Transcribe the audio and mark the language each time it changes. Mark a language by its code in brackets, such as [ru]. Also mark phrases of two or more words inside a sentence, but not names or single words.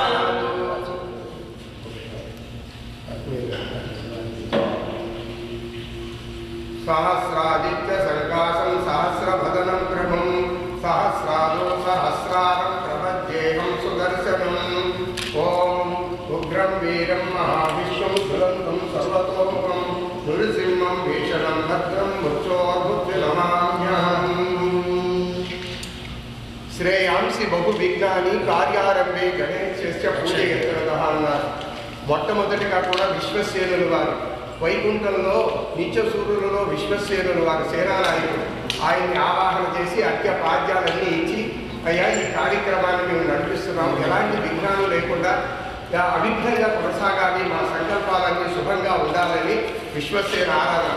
[sa] सहस्रादित्य संकाशं सहस्रभदनं प्रभुं सहस्रादो सहस्रारं प्रपद्येहं सुदर्शनम्। ॐ उग्रं वीरं महाविष्णुं ज्वलन्तं सर्वतोमुखं नृसिंहं भीषणं भद्रं मृत्योर्मुक्तिनमाम्यहम्। శ్రేయాంసి బహువిఘ్నాన్ని కార్యారంభే గణేశస్య పూజయత్రదః అన్నారు. [te] మొట్టమొదటిగా కూడా విశ్వసేనులు వారు వైకుంఠంలో నిత్య సూర్యులలో విశ్వసేనులు వారు సేనానాయకుడు ఆయన్ని ఆవాహన చేసి అత్య పాద్యాలన్నీ ఇచ్చి అయ్యా ఈ కార్యక్రమాన్ని మేము నడిపిస్తున్నాం, ఎలాంటి విఘ్నాలు లేకుండా అవిఘ్నంగా కొనసాగాలి, మా సంకల్పాలన్నీ శుభంగా ఉండాలని విశ్వసేన ఆరాధన.